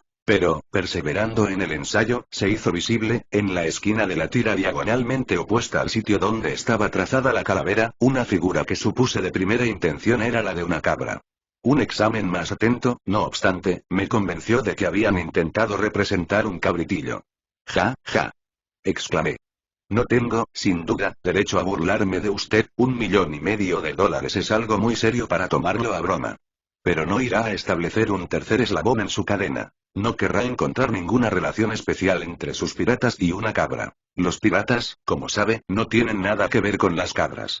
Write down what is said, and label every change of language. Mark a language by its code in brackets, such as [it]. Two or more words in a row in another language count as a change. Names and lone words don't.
[es] Pero, perseverando en el ensayo, se hizo visible, en la esquina de la tira diagonalmente opuesta al sitio donde estaba trazada la calavera, una figura que supuse de primera intención era la de una cabra. Un examen más atento, no obstante, me convenció de que habían intentado representar un cabritillo. Ja, ja. Exclamé. No tengo, sin duda, derecho a burlarme de usted, $1,500,000 es algo muy serio para tomarlo a broma. Pero no irá a establecer un tercer eslabón en su cadena. No querrá encontrar ninguna relación especial entre sus piratas y una cabra. Los piratas, como sabe, no tienen nada que ver con las cabras.